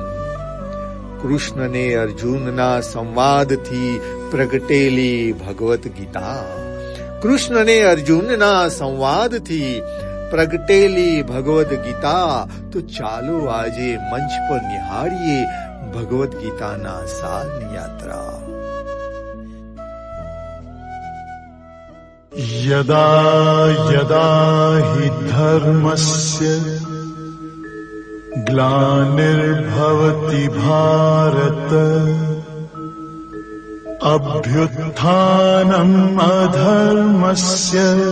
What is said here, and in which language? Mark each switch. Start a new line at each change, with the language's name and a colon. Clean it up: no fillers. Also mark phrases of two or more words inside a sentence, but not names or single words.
Gujarati: કૃષ્ણને અર્જુનના સંવાદથી પ્રગટેલી ભગવદ્ ગીતા, કૃષ્ણને અર્જુનના સંવાદથી પ્રગટેલી ભગવદ્ ગીતા. તો ચાલો આજે મંચ પર નિહાળીએ ભગવદ્ ગીતાના સારની યાત્રા.
Sanskrit: यदा यदा हि धर्मस्य ग्लानिर्भवति भारत अभ्युत्थानम् अधर्मस्य